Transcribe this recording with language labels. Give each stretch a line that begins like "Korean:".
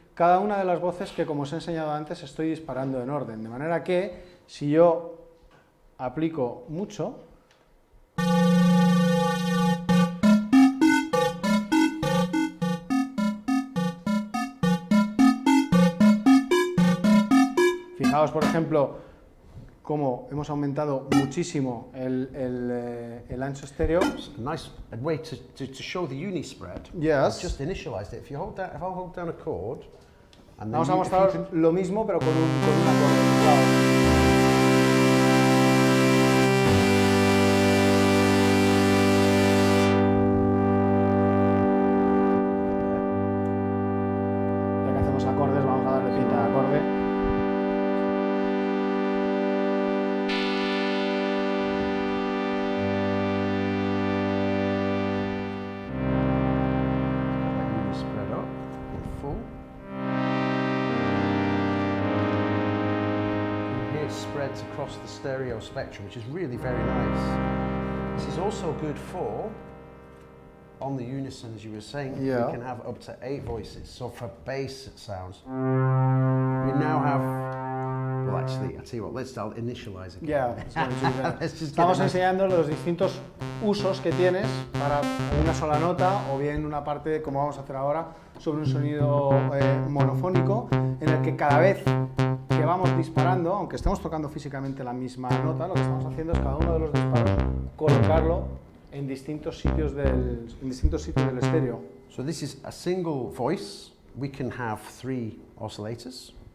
Spanish: cada una de las voces que, como os he enseñado antes, estoy disparando en orden. De manera que, si yo aplico mucho, fijaos, por ejemplo, cómo hemos aumentado muchísimo el ancho estéreo.
English: A nice way to show the uni spread. Yes. I've just initialized it. If I hold down a chord, and then
Spanish: vamos a mostrar lo mismo, pero con un acorde. Claro. Acordes, vamos a darle pinta de acorde.
English: Spread up and full. And here it spreads across the stereo spectrum, which is really very nice. This is also good for, on the unison, as you were saying, yeah, we can have up to 8 voices. So for bass sounds, we now have, well actually, I'll tell you what, let's initialize again.
Spanish: Yeah, estamos enseñando los distintos usos que tienes para una sola nota o bien una parte, como vamos a hacer ahora, sobre un sonido monofónico en el que cada vez que vamos disparando, aunque estemos tocando físicamente la misma nota, lo que estamos haciendo es cada uno de los disparos colocarlo en distintos sitios del estéreo.
English: So this is a single voice. We can have 3 oscillators.